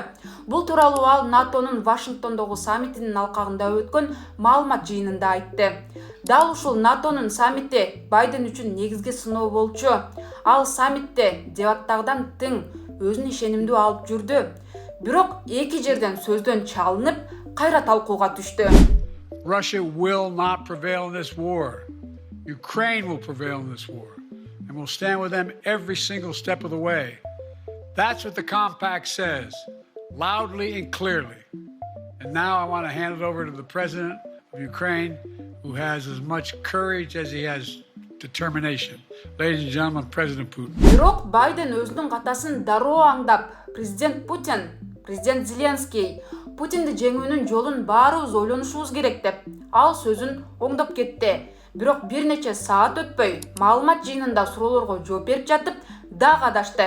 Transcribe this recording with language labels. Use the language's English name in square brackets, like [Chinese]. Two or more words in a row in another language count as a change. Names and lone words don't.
[Kyrgyz] Бул тууралуу ал НАТОнун Вашингтондогу саммитинин алкагында өткөн маалымат жыйынында айтты. Дал ушул НАТОнун саммити Байден үчүн негизги сыноо болчу. Ал саммитте дебаттагыдан тең өзүн ишенимдүү алып жүрдү. Бирок эки жерден сөздөн чалынып, кайра талкууга түштү. [English] Russia will not prevail in this war. Ukraine will prevail in this war. And we'll stand with them every single step of the way. That's what the compact says, loudly and clearly. And now I want to hand it over to the president of Ukraine, who has as much courage as he has determination. Ladies and gentlemen, President Putin. [Kyrgyz] Бирок Байден өзүнүн катасын дароо аңдап, президент Путин, президент Зеленский, Путинди жеңүүнүн жолун баарыбыз ойлонушубуз керек деп, ал сөзүн оңдоп кетти. Бирок бир нече саат өтпөй, маалымат жыйынында суроолорго жооп берип жатып, дагы адашты.